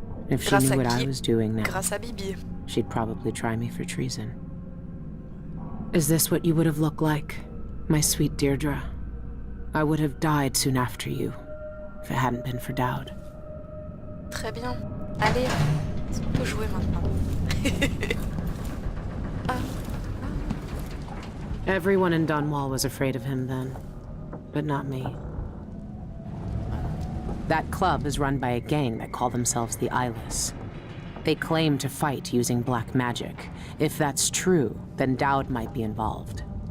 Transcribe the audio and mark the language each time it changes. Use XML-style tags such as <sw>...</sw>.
<en>If she knew what I was doing now,</en> <fr>grâce à Bibi.</fr> <en>she'd probably try me for treason. Is this what you would have looked like, my sweet Deirdre? I would have died soon after you, if it hadn't been for Dowd.</en> <fr>Très bien. Allez, est-ce qu'on peut jouer maintenant?</fr> <en>Everyone in Dunwall was afraid of him then, but not me. That club is run by a gang that call themselves the Eyeless. They claim to fight using black magic. If that's true, then Dowd might be involved.</en>